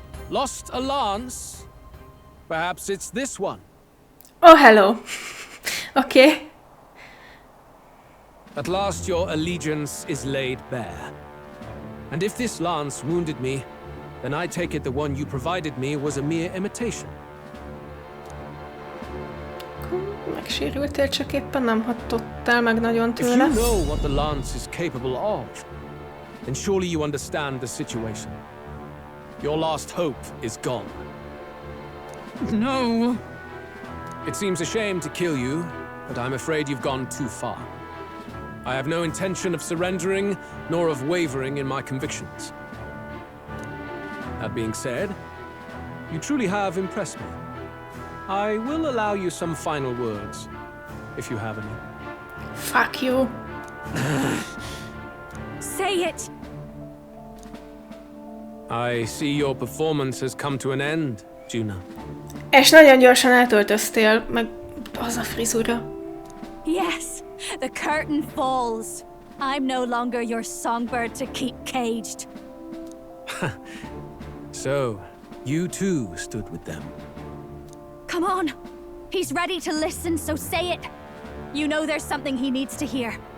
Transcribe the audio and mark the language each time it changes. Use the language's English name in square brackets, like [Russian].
[English] Lost a lance? Perhaps it's this one. Oh, hello. Okay. At last your allegiance is laid bare. And if this lance wounded me, then I take it the one you provided me was a mere imitation. [Hungarian] Megsérültél, csak éppen nem hatottál meg nagyon [English] If [Hungarian] tőle. [English] you know what the lance is capable of, then surely you understand the situation. Your last hope is gone. No. It seems a shame to kill you, but I'm afraid you've gone too far. I have no intention of surrendering, nor of wavering in my convictions. That being said, you truly have impressed me. I will allow you some final words, if you have any. Fuck you. Say it! I see your performance has come to an end, Juna. [Hungarian] És nagyon gyorsan átöltöztél, meg az a frizura. [English] Yes, the curtain falls. I'm no longer your songbird to keep caged. So, you too stood with them. Come on. He's ready to listen, so say it. You know there's something he needs to hear.